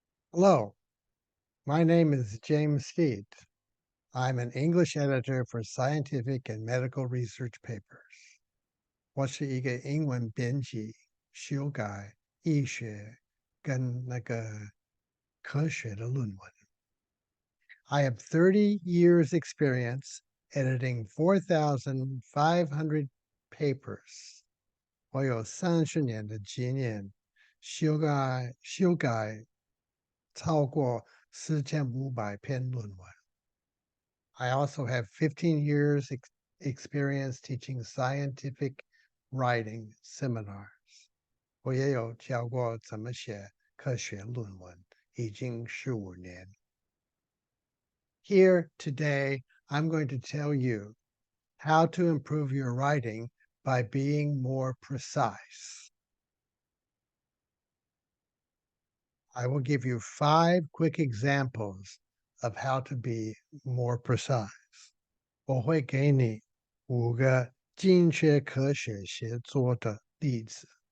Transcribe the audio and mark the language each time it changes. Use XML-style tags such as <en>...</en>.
<en>Hello, my name is James Steed. I'm an English editor for scientific and medical research papers.</en> <zh>我是一个英文编辑，修改医学跟科学的论文。</zh> <en>I have 30 years experience editing 4,500 papers.</en> <zh>我有30年的经验，修改超过4500篇论文。</zh> <en>I also have 15 years experience teaching scientific writing seminars.</en> <zh>我也有教过怎么写科学论文，已经15年。</zh> <en>Here today, I'm going to tell you how to improve your writing by being more precise. I will give you 5 quick examples of how to be more precise.</en> <zh>我会给你5个精确科学写作的例子。</zh>